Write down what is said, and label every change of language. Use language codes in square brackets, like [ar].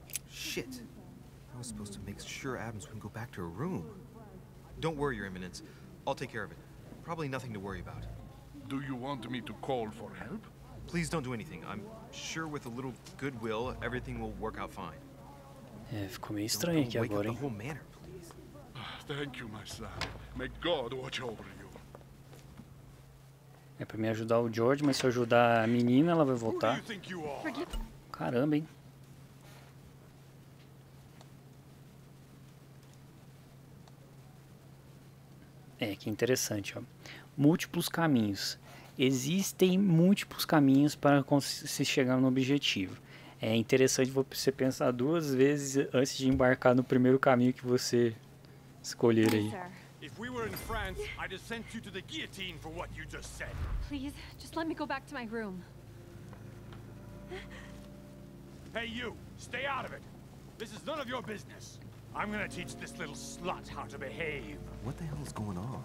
[en] Shit. I was supposed to make sure Adams wouldn't go back to her room. Don't worry, Your Eminence. I'll take care of it. Probably nothing to worry about. Do you want me to call for help? Please don't do anything. I'm sure with a little goodwill, everything will work out fine. [pt] É, ficou meio estranho aqui agora, hein? [en] The whole manor, please. Thank you, my son. May God watch over you. [pt] É pra me ajudar o George, mas se eu ajudar a menina, ela vai voltar. Caramba, hein? É, que interessante, ó. Múltiplos caminhos. Existem múltiplos caminhos para se chegar no objetivo. É interessante você pensar duas vezes antes de embarcar no primeiro caminho que você escolher aí. [en] If we were in France, I'd have sent you to the guillotine for what you just said. Please, just let me go back to my room. Hey, you, stay out of it. This is none of your business. I'm gonna teach this little slut how to behave. What the hell is going on?